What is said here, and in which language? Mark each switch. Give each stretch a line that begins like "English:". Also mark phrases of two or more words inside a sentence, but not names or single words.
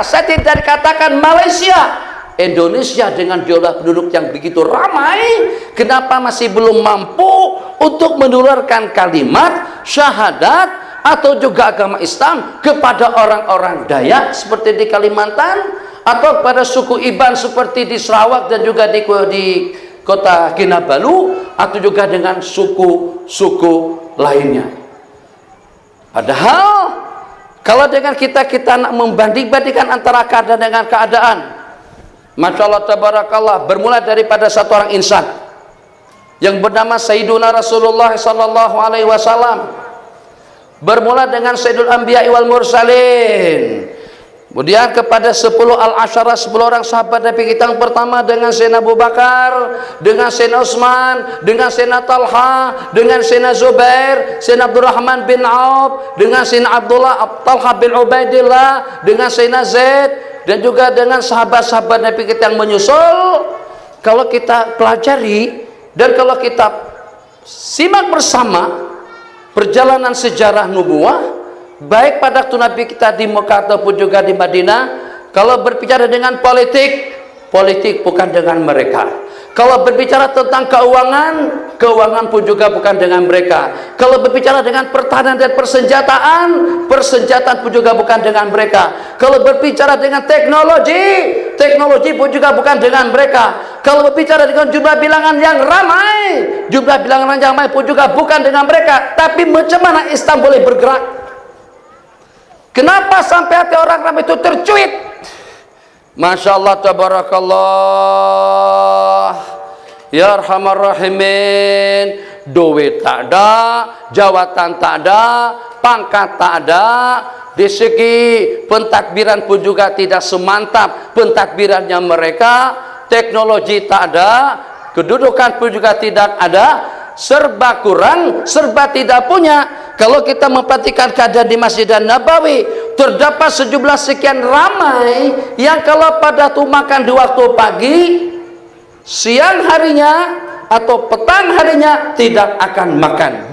Malay: Saya tidak dikatakan Malaysia, Indonesia dengan jumlah penduduk yang begitu ramai, kenapa masih belum mampu untuk menularkan kalimat syahadat atau juga agama Islam kepada orang-orang Dayak seperti di Kalimantan, atau pada suku Iban seperti di Sarawak dan juga di Kota Kinabalu, atau juga dengan suku-suku lainnya. Padahal kalau dengan kita nak membanding-bandingkan antara keadaan dengan keadaan,
Arabic: ما شاء الله تبارك الله,
Malay: bermula daripada satu orang insan yang bernama Sayyiduna Rasulullah
Arabic: صلى الله عليه وسلم,
Malay: bermula dengan
Arabic: سيد الأنبياء والمرسلين,
Malay: kemudian kepada 10 al-asyarah, 10 orang sahabat Nabi kita yang pertama, dengan Sayyidina Abu Bakar, dengan Sayyidina Utsman, dengan Sayyidina Talha, dengan Sayyidina Zubair, Sayyidina Abdurrahman bin Auf, dengan Sayyidina Abdullah Talha bin Ubaidillah, dengan Sayyidina Zaid, dan juga dengan sahabat-sahabat Nabi kita yang menyusul. Kalau kita pelajari dan kalau kita simak bersama perjalanan sejarah nubuwah, baik pada waktu Nabi kita di Mekah ataupun juga di Madinah, kalau berbicara dengan politik bukan dengan mereka. Kalau berbicara tentang keuangan pun juga bukan dengan mereka. Kalau berbicara dengan pertahanan dan persenjataan pun juga bukan dengan mereka. Kalau berbicara dengan teknologi pun juga bukan dengan mereka. Kalau berbicara dengan jumlah bilangan yang ramai pun juga bukan dengan mereka. Tapi macam mana Islam boleh bergerak? Kenapa sampai hati orang ramai itu tercuit?
Arabic: ما شاء الله تبارك الله يا أرحم الراحمين.
Malay: Duit tak ada, jawatan tak ada, pangkat tak ada, di segi pentakbiran pun juga tidak semantap pentakbirannya mereka, teknologi tak ada, kedudukan pun juga tidak ada, serba kurang, serba tidak punya. Kalau kita memperhatikan keadaan di Masjid Nabawi, terdapat sejumlah sekian ramai yang kalau pada waktu makan di waktu pagi, siang harinya atau petang harinya tidak akan makan.